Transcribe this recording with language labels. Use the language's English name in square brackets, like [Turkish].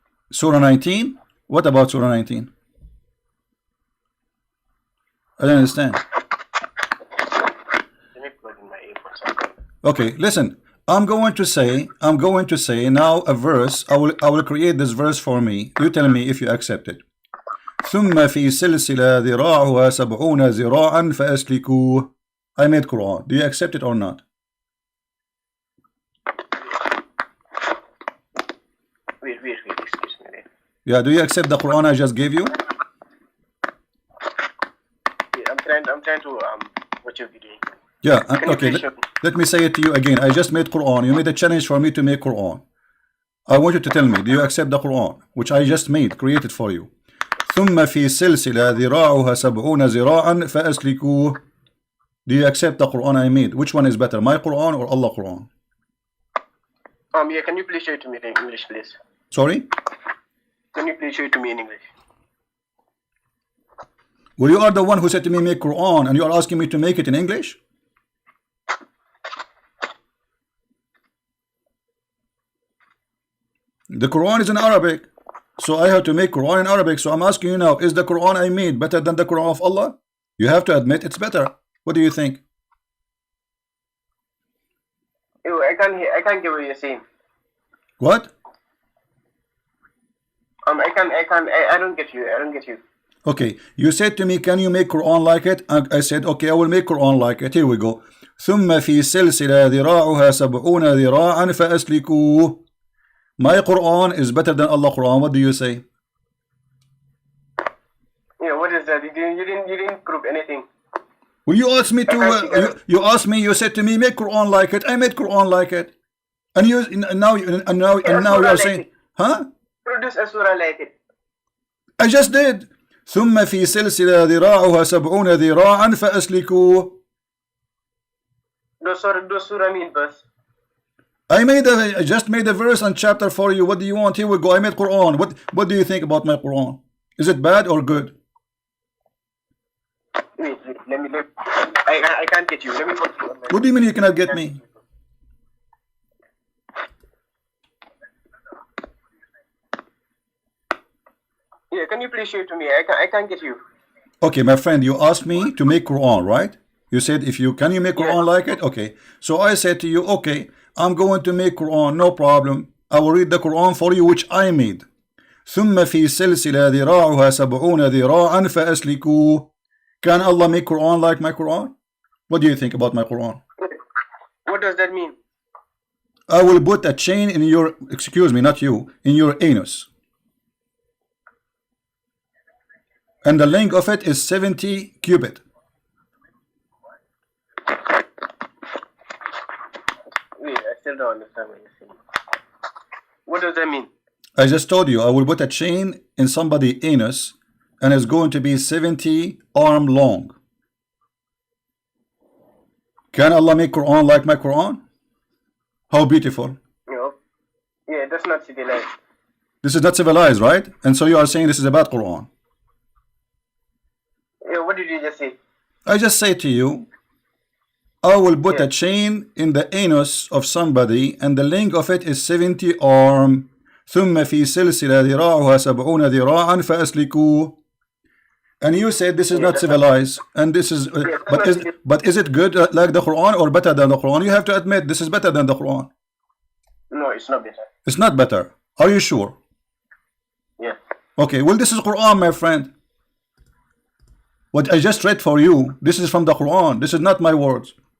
[English] Surah 19? What about Surah 19? I don't understand. Let me plug in my earbuds. Okay, listen. I'm going to say now a verse. I will create this verse for me. You tell me if you accept it. [Arabic] ثم في سلسلة ذراعها 70 ذراعا فأسلكوه. [English] I made Quran. Do you accept it or not? Wait, excuse me. Yeah, do you accept the Quran I just gave you? Yeah, I'm trying to watch your video. Yeah, okay. Let me say it to you again. I just made Quran. You made a challenge for me to make Quran. I want you to tell me, do you accept the Quran which I just created for you? [Arabic] ثم في سلسلة ذراعها 70 ذراعا فأسلكوه. [English] Do you accept the Quran I made? Which one is better, my Quran or Allah Quran? Yeah, can you please show it to me in English, please? Sorry? Can you please show it to me in English? Well, you are the one who said to me make Quran and you are asking me to make it in English? The Quran is in Arabic. So I have to make Quran in Arabic. So I'm asking you now, is the Quran I made better than the Quran of Allah? You have to admit it's better. What do you think? I can't get what you're saying. What? I don't get you. Okay, you said to me, can you make Quran like it? I said, okay, I will make Quran like it. Here we go. [Arabic] ثم في سلسلة ذراعها 70 ذراعا فأسلكوه. [English] My Quran is better than Allah Quran. What do you say? Yeah, what is that? You didn't prove anything. Well, you asked me to. You said to me, make Quran like it. I made Quran like it. And now you are saying, huh? Produce a surah like it. I just did. [Arabic] ثم في سلسلة ذراعها 70 ذراعا فأسلكوه. [English] Those surah mean verse. I just made a verse and chapter for you. What do you want? Here we go. I made Quran. What do you think about my Quran? Is it bad or good? Wait, I can't get you. Let me put you on my... What do you mean you cannot get me? Yeah, can you please show it to me? I can't get you. Okay, my friend, you asked me to make Quran, right? You said can you make Quran like it? Okay. So I said to you, okay, I'm going to make Quran, no problem. I will read the Quran for you, which I made. [Arabic] ثم في سلسلة ذراعها 70 ذراعا فأسلكوه. [English] Can Allah make Quran like my Quran? What do you think about my Quran? What does that mean? I will put a chain in your, excuse me, not you, in your anus. And the length of it is 70 cubit. Wait, I still don't understand what you're saying. What does that mean? I just told you I will put a chain in somebody's anus and it's going to be 70 arm long. Can Allah make Quran like my Quran? How beautiful. No. Yeah, that's not civilized. This is not civilized, right? And so you are saying this is a bad Quran. Yeah, what did you just say? I just say to you, I will put a chain in the anus of somebody and the length of it is 70 arm. [Arabic] ثم في سلسلة ذراعها 70 ذراعا فأسلكوه. [English] And you said this is not civilized, and this is, but is it good like the Quran or better than the Quran? You have to admit this is better than the Quran. No, it's not better. It's not better. Are you sure? Yeah. Okay, well this is Quran, my friend. What I just read for you, this is from the Quran. This is not my words.